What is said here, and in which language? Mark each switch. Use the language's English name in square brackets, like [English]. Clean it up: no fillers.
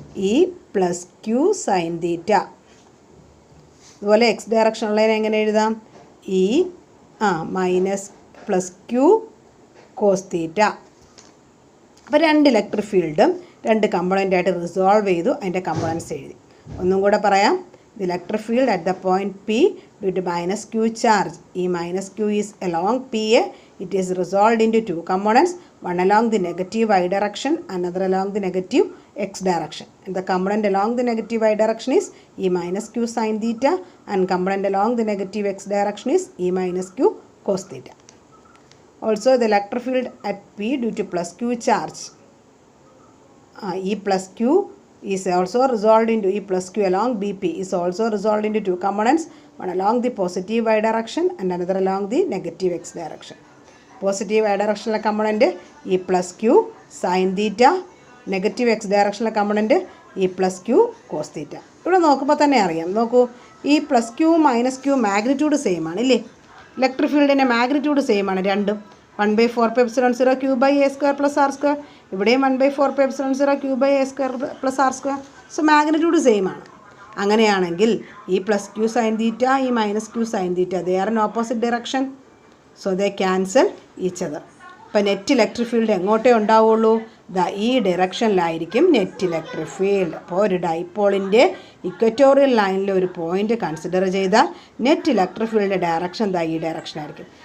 [Malayalam] ഈ plus Q sine theta. അതുപോലെ X ഡയറക്ഷനുള്ളതിനെ എങ്ങനെ എഴുതാം? ഈ minus plus Q cos theta. അപ്പോൾ രണ്ട് ഇലക്ട്രിക് ഫീൽഡും രണ്ട് കമ്പോണൻ്റായിട്ട് റിസോൾവ് ചെയ്തു. അതിൻ്റെ കമ്പോണൻസ് എഴുതി. ഒന്നും കൂടെ പറയാം. [English] The electric field at the point P due to minus Q charge. E minus Q is along PA. It is resolved into two components, one along the negative y direction, another along the negative x direction. And the component along the negative y direction is E minus Q sin theta, and component along the negative x direction is E minus Q cos theta. Also, the electric field at P due to plus Q charge. E plus Q is also resolved into E plus Q along BP is also resolved into two components, one along the positive y direction and another along the negative x direction. Positive y direction component E plus Q sin theta, negative x direction component E plus Q cos theta. [Malayalam] ഇവിടെ നോക്കുമ്പോൾ തന്നെ അറിയാം. നോക്കൂ, ഈ plus Q minus Q magnitude same ആണ് ഇല്ലേ? Electric ഫീൽഡിൻ്റെ magnitude same ആണ് രണ്ടും. [English] 1/4πε0 q by a square plus r square. ഇവിടെയും 1/4πε0 q by a square plus r square. [Malayalam] So magnitude same ആണ്. അങ്ങനെയാണെങ്കിൽ ഈ പ്ലസ് ക്യൂ സൈൻ തീറ്റ ഈ minus Q sine theta [English] They are in opposite direction. So they cancel each other. [Malayalam] ഇപ്പം net electric field എങ്ങോട്ടേ ഉണ്ടാവുള്ളൂ? ഈ ഡയറക്ഷനിലായിരിക്കും net electric field. അപ്പോൾ ഒരു ഡൈപോളിൻ്റെ equatorial ലൈനിൽ ഒരു പോയിന്റ് കൺസിഡർ ചെയ്താൽ നെറ്റ് ഇലക്ട്രിക് ഫീൽഡിൻ്റെ ഡയറക്ഷൻ ഈ ഡയറക്ഷനായിരിക്കും.